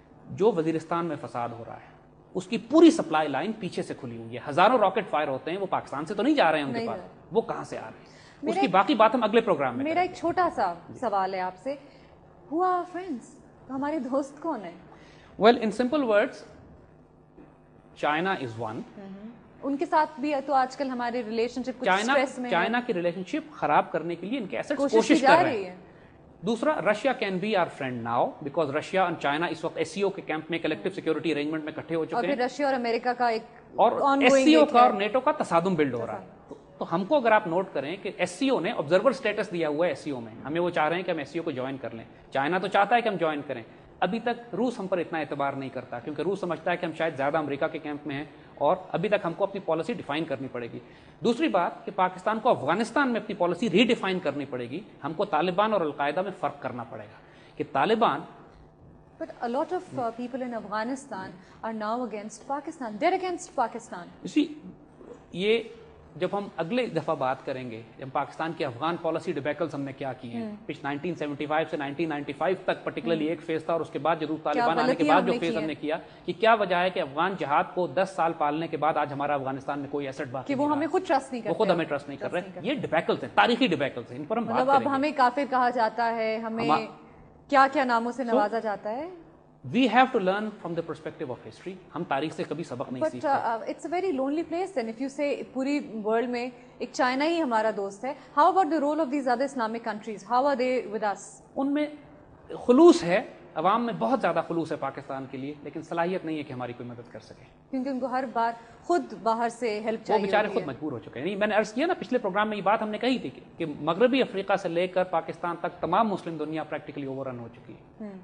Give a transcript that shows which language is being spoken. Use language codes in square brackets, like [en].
[ur] جو وزیرستان میں فساد ہو رہا ہے اس کی پوری سپلائی لائن پیچھے سے کھلی ہوئی ہے، ہزاروں راکٹ فائر ہوتے ہیں، وہ پاکستان سے تو نہیں جا رہے ہیں ان کے پاس، وہ کہاں سے آ رہے ہیں، اس کی باقی بات ہم اگلے پروگرام میں. میرا ایک چھوٹا سا سوال ہے آپ سے، [en] who are friends؟ [ur] ہمارے دوست کون ہیں؟ [en] Well, in simple words, China is one. [ur] ان کے ساتھ بھی تو آج کل ہمارے ریلیشن شپ کچھ اسٹریس میں ہے، چائنا کی ریلیشن شپ خراب کرنے کے لیے ان کے ایسٹس کوشش کر رہے ہیں. دوسرا، [en] Russia can be our friend now because [ur] Russia اور چائنا اس وقت ایس سی او کے کیمپ میں کلیکٹو سیکورٹی ارینجمنٹ میں اکٹھے ہو چکے ہیں، اور رشیا اور امریکہ کا ایک اور ایس سی او کا اور نیٹو کا تصادم بلڈ ہو رہا ہے. تو ہم کو اگر آپ نوٹ کریں کہ ایس سی او نے آبزرور اسٹیٹس دیا ہوا ہے ایس سی او میں، ہمیں وہ چاہ رہے ہیں کہ ہم ایس سی او کو جوائن کر لیں. چائنا تو چاہتا ہے کہ ہم جوائن کریں. ابھی تک روس ہم پر اتنا اعتبار نہیں کرتا کیونکہ روس سمجھتا ہے کہ ہم شاید زیادہ امریکہ کے کیمپ میں ہیں اور ابھی تک ہم کو اپنی پالیسی ڈیفائن کرنی پڑے گی. دوسری بات کہ پاکستان کو افغانستان میں اپنی پالیسی ری ڈیفائن کرنی پڑے گی. ہم کو طالبان اور القاعدہ میں فرق کرنا پڑے گا کہ Taliban [en] But a lot of people in Afghanistan are now against Pakistan. They're against Pakistan. [ur] یہ جب ہم اگلے دفعہ بات کریں گے، جب پاکستان کی افغان پالیسی ڈیبیکلز ہم نے کیا کی ہیں 1975 سے 1995 تک پرٹیکولرلی ایک فیز تھا، اور اس کے بعد ضرور طالبان آنے کے بعد جو فیز ہم نے کیا کہ کیا وجہ ہے کہ افغان جہاد کو 10 سال پالنے کے بعد آج ہمارا افغانستان میں کوئی ایسٹ باقی نہیں، وہ ہمیں خود ٹرسٹ نہیں کرتے، وہ خود ہمیں ٹرسٹ نہیں کر رہے. یہ ڈیبیکلز ہیں، تاریخی ڈیبیکلز ہیں، ان پر ہم بات کریں گے. اب ہمیں کافر کہا جاتا ہے، ہمیں کیا کیا ناموں سے نوازا جاتا ہے. [en] We have to learn from the perspective of history. [ur] ہم تاریخ سے کبھی سبق نہیں سیکھتے. [en] But it's a very lonely place then if you say [ur] پوری ورلڈ میں ایک چائنا ہی ہمارا دوست ہے. [en] How about the role of these other Islamic countries? How are they with us? [ur] ان میں خلوص ہے، عوام میں بہت زیادہ خلوص ہے پاکستان کے لیے، لیکن صلاحیت نہیں ہے کہ ہماری کوئی مدد کر سکے کیونکہ ان کو ہر بار خود باہر سے ہیلپ چاہیے، وہ بیچارے خود مجبور ہو چکے ہیں. میں نے عرض کیا نا پچھلے پروگرام میں، یہ بات ہم نے کہی تھی کہ مغربی افریقہ سے لے کر پاکستان تک تمام مسلم دنیا پریکٹیکلی اوور رن ہو چکی ہے.